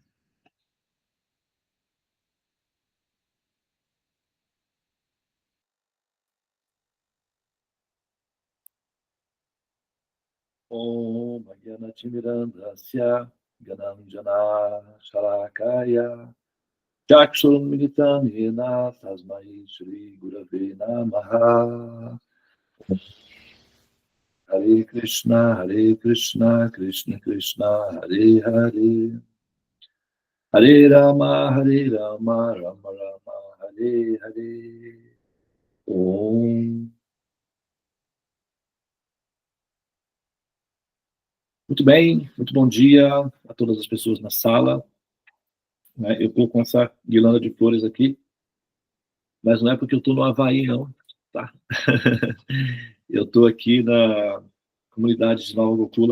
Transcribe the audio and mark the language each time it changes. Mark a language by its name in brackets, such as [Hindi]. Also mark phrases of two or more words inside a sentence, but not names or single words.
[Sanskrit] Om Jnanatirandasya Gananjana Shalakaya Chakshurun Militam Yena Tasmai Shri Gurave Namaha. Hare Krishna, Krishna Krishna, Hare Hare. Hare Rama, Rama Rama, Hare Hare. Om. [Portuguese] Muito bem, muito bom dia a todas as pessoas na sala. Eu estou com essa guirlanda de flores aqui, mas não é porque eu estou no Havaí, não, tá? Eu estou aqui na comunidade de Nova Gokula.